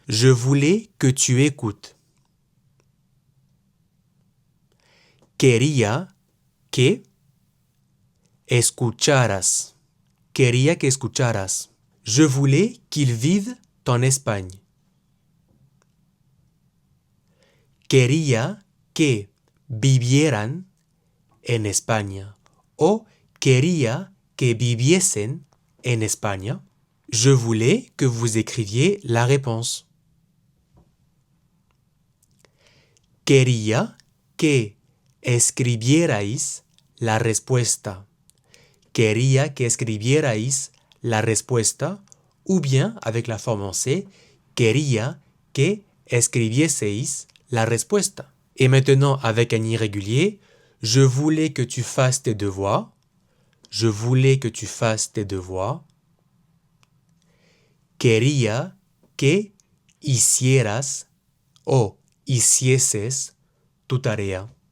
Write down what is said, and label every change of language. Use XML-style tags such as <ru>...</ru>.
<fr>Je voulais que tu écoutes.</fr> <es>Quería que escucharas. quería que escucharas.</es> <fr>Je voulais qu'ils vivent en Espagne.</fr> <es>Quería que vivieran en España. O quería que viviesen en España.</es> <fr>Je voulais que vous écriviez la réponse.</fr> <es>Quería que escribierais la respuesta. Quería que escribierais la respuesta,</es> <fr>ou bien, avec la forme en C,</fr> <es>quería que escribieseis la respuesta.</es> <fr>Et maintenant, avec un irrégulier, je voulais que tu fasses tes devoirs. Je voulais que tu fasses tes devoirs.</fr> <es>Quería que hicieras o hicieses tu tarea.</es>